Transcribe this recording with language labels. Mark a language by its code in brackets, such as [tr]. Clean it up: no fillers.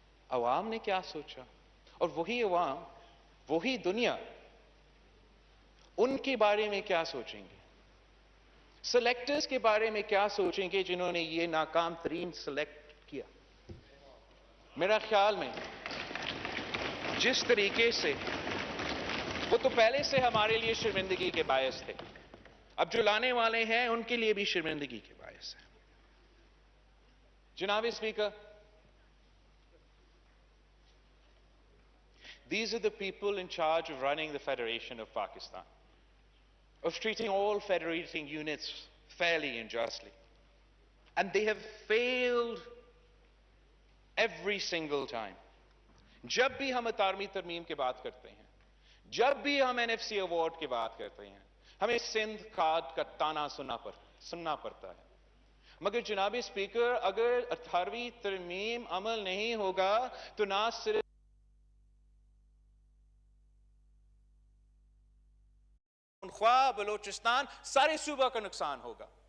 [ur] عوام نے کیا سوچا؟ اور وہی عوام, وہی دنیا ان کے بارے میں کیا سوچیں گے؟ سلیکٹرز کے بارے میں کیا سوچیں گے جنہوں نے یہ ناکام ترین سلیکٹ کیا؟ میرا خیال میں جس طریقے سے وہ تو پہلے سے ہمارے لیے شرمندگی کے باعث تھے, اب جو لانے والے ہیں ان کے لیے بھی شرمندگی کے باعث ہے. [en] جناب speaker, these are the people in charge of running the Federation of Pakistan, of treating all federating units fairly and justly. And they have failed every single time. [ur] جب بھی ہم 18ویں ترمیم کی بات کرتے ہیں, جب بھی ہم NFC ایوارڈ کی بات کرتے ہیں, ہمیں سندھ کارڈ کا تانا سننا پڑتا ہے. مگر جناب اسپیکر, اگر 18ویں ترمیم عمل نہیں ہوگا تو نہ صرف پختونخوا, بلوچستان, سارے صوبہ کا نقصان ہوگا.